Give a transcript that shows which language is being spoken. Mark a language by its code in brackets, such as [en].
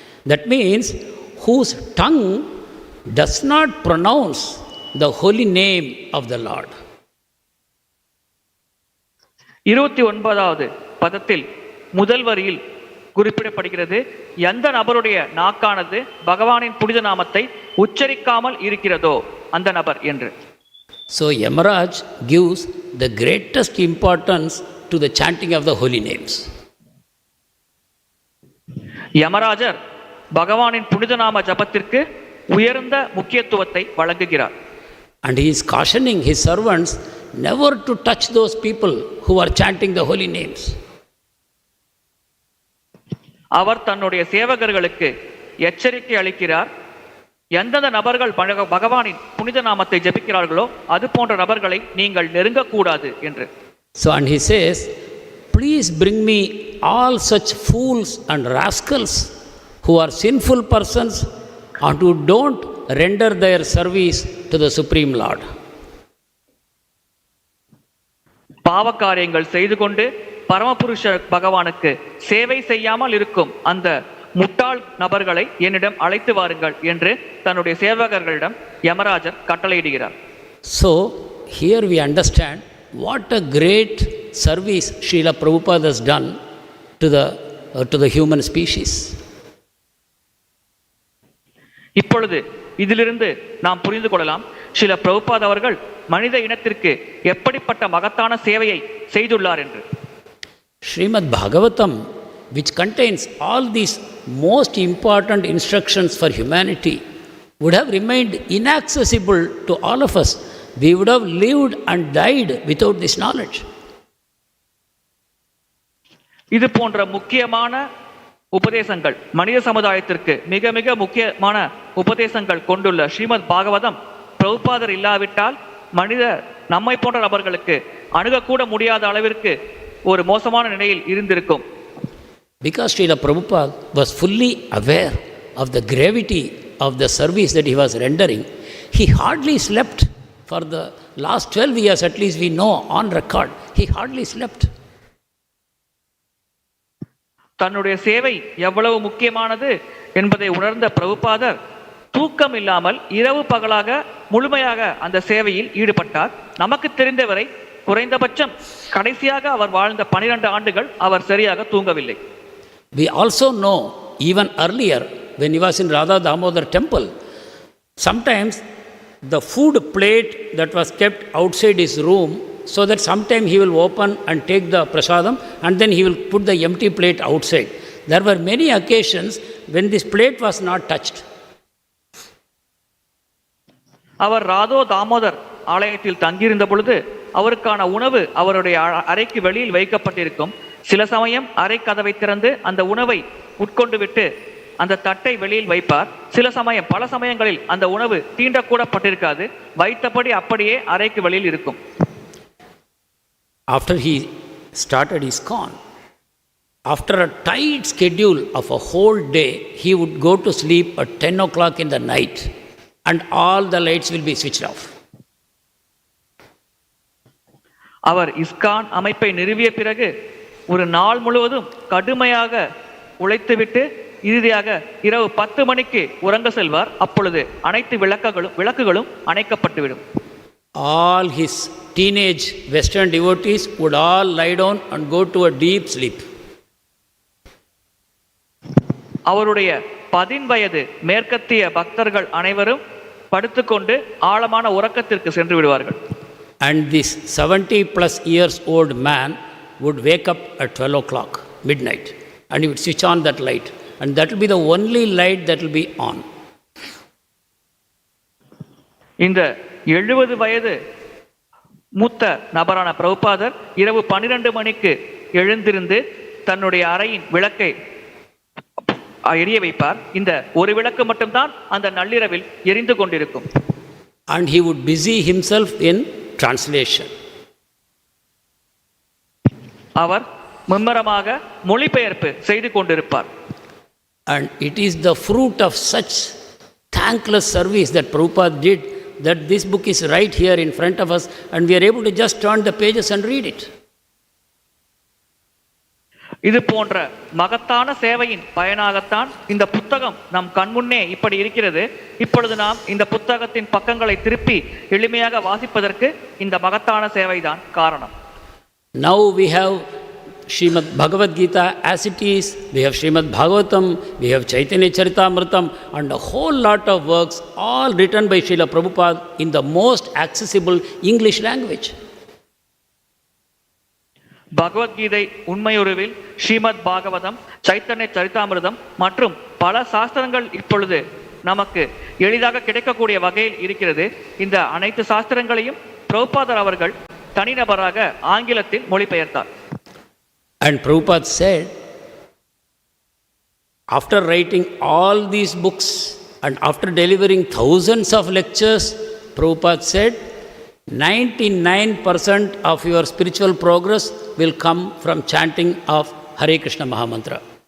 [en] That means whose tongue does not pronounce the holy name of the Lord. [ta] 29வது பதத்தில் முதல் வரியில் குறிப்பிடப்படுகிறது, எந்த நபருடைய நாக்கானது பகவானின் புனித நாமத்தை உச்சரிக்காமல் இருக்கிறதோ அந்த நபர் என்று. [en] So Yamaraj gives the greatest importance to the chanting of the holy names. [ta] யமராஜர் பகவானின் புனித நாம ஜபத்திற்கு உயர்ந்த முக்கியத்துவத்தை வழங்குகிறார். [en] And he is cautioning his servants never to touch those people who are chanting the holy names. [ta] அவர் தன்னுடைய சேவகர்களுக்கு எச்சரிக்கை அளிக்கிறார், எந்தெந்த நபர்கள் பகவானின் புனித நாமத்தை ஜபிக்கிறார்களோ அது போன்ற நபர்களை நீங்கள் நெருங்கக்கூடாது என்று. [en] So and he says, please bring me all such fools and rascals who are sinful persons and who don't render their service to the Supreme Lord. [ta] பாவகாரியங்கள் செய்து கொண்டு பரமபுருஷ பகவானுக்கு சேவை செய்யாமல் இருக்கும் அந்த முட்டாள் நபர்களை என்னிடம் அழைத்து வாருங்கள் என்று தன்னுடைய சேவகர்களிடம் யமராஜர் கட்டளையிடுகிறார். [en] So here we understand what a great service Srila Prabhupada has done to the human species. [ta] இப்பொழுது இதிலிருந்து நாம் புரிந்து கொள்ளலாம், ஸ்ரீல பிரபுபாத் அவர்கள் மனித இனத்திற்கு எப்படிப்பட்ட மகத்தான சேவையை செய்துள்ளார் என்று. [en] Srimad Bhagavatam, which contains all these most important instructions for humanity, would have remained inaccessible to all of us. We would have lived and died without this knowledge. [ta] இது போன்ற முக்கியமான உபதேசங்கள், மனித சமுதாயத்திற்கு மிக மிக முக்கியமான உபதேசங்கள் கொண்டுள்ள ஸ்ரீமத் பாகவதம் பிரபுபாதர் இல்லாவிட்டால் நம்மை போன்ற நபர்களுக்கு அணுகக்கூட முடியாத அளவிற்கு ஒரு மோசமான நிலையில் இருந்திருக்கும். [en] Because Srila Prabhupada was fully aware of the gravity of the service that he was rendering, he hardly slept. For the last 12 years, at least we know on record, he hardly slept. [ta] தன்னுடைய சேவை எவ்வளவு முக்கியமானது என்பதை உணர்ந்த பிரபுபாதர் தூக்கம் இல்லாமல் இரவு பகலாக முழுமையாக அந்த சேவையில் ஈடுபட்டார். நமக்கு தெரிந்தவரை குறைந்தபட்சம் கடைசியாக அவர் வாழ்ந்த 12 ஆண்டுகள் அவர் சரியாக தூங்கவில்லை. [en] We also know even earlier when he was in Radha Damodar temple, sometimes the food plate that was kept outside his room, so that sometime he will open and take the prasadam and then he will put the empty plate outside. There were many occasions when this plate was not touched. [ta] அவர் ராதோ தாமோதர் ஆலயத்தில் தங்கியிருந்த பொழுது அவருக்கான உணவு அவருடைய அறைக்கு வெளியில் வைக்கப்பட்டிருக்கும். சில சமயம் அறை கதவை திறந்து அந்த உணவை உட்கொண்டு விட்டு அந்த தட்டை வெளியில் வைப்பார். பல சமயங்களில் அந்த உணவு தீண்டக்கூடப்பட்டிருக்காது, வைத்தபடி அப்படியே அறைக்கு வெளியில் இருக்கும். [en] After he started his ISKCON, after a tight schedule of a whole day, he would go to sleep at 10 o'clock in the night and all the lights will be switched off. [ta] Our ISKCON அமைப்பை நிறுவிய பிறகு ஒரு நாள் முழுவதும் கடுமையாக உழைத்துவிட்டு இறுதியாக இரவு 10 மணிக்கு உறங்க செல்வார். அப்பொழுது அனைத்து விளக்குகளும் அணைக்கப்பட்டுவிடும். [en] All his teenage Western devotees would all lie down and go to a deep sleep. [ta] அவருடைய 10 வயது மேற்கத்திய பக்தர்கள் அனைவரும் படுத்துக்கொண்டு ஆழமான உறக்கத்திற்கு சென்று விடுவார்கள். [en] And this 70 plus years old man would wake up at 12 o'clock midnight and he would switch on that light and that will be the only light that will be on. [ta] இந்த 70 வயது மூத்த நபரான பிரபுபாதர் இரவு 12 மணிக்கு எழுந்திருந்து தன்னுடைய அறையின் விளக்கை எரிய வைப்பார். இந்த ஒரு விளக்கு மட்டும்தான் அந்த நள்ளிரவில் எரிந்து கொண்டிருக்கும். [en] And he would busy himself in translation. [ta] அவர் மும்மரமாக மொழிபெயர்ப்பு செய்து கொண்டிருப்பார். [en] And it is the fruit of such thankless service that Prabhupada did that this book is right here in front of us and we are able to just turn the pages and read it. [ta] இது போன்ற மகத்தான சேவையின் பயனாகத்தான் இந்த புத்தகம் நம் கண்முன்னே இப்படி இருக்கிறது. இப்பொழுது நாம் இந்த புத்தகத்தின் பக்கங்களை திருப்பி எளிமையாக வாசிப்பதற்கு இந்த மகத்தான சேவைதான் காரணம். [en] Now we have Srimad Bhagavad Gita as it is, we have Srimad Bhagavatam, we have Chaitanya Charitamritham and a whole lot of works all written by Srila Prabhupada in the most accessible English language. [ta] Bhagavad Gita உண்மையுருவில், Srimad Bhagavatam, Chaitanya சரிதாமிர்தம் மற்றும் பல சாஸ்திரங்கள் இப்பொழுது நமக்கு எளிதாக கிடைக்கக்கூடிய வகையில் இருக்கிறது. இந்த அனைத்து சாஸ்திரங்களையும் பிரபுபாதர் அவர்கள் தனிநபராக ஆங்கிலத்தில் மொழிபெயர்த்தார். [en] And Prabhupada said, after writing all these books and after delivering thousands of lectures, Prabhupada said, 99% of your spiritual progress will come from chanting of Hare Krishna Mahamantra.